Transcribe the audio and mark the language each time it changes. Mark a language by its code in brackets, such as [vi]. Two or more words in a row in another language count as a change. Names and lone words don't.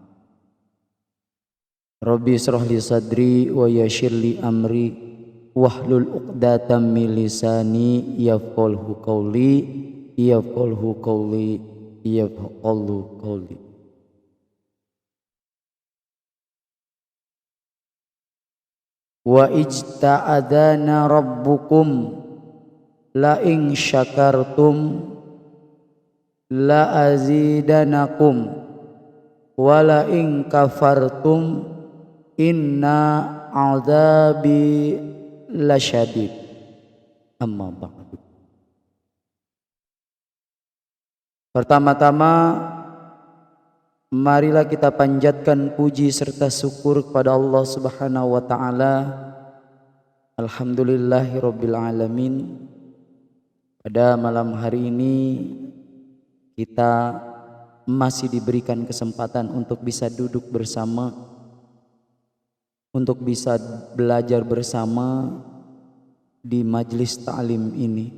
[ar] رب اشرح لي صدري ويسر لي أمري واحلل عقدة من لساني يفقهوا قولي يفقهوا قولي. وإذ تأذن ربكم لئن شكرتم لأزيدنكم ولئن كفرتم إن عذابي لشديد. أما بعد. [id] Pertama-tama marilah kita panjatkan puji serta syukur kepada Allah [ar] سبحانه وتعالى. الحمد لله رب العالمين. [id] Pada malam hari ini kita masih diberikan kesempatan untuk bisa duduk bersama, untuk bisa belajar bersama di majelis ta'lim ini.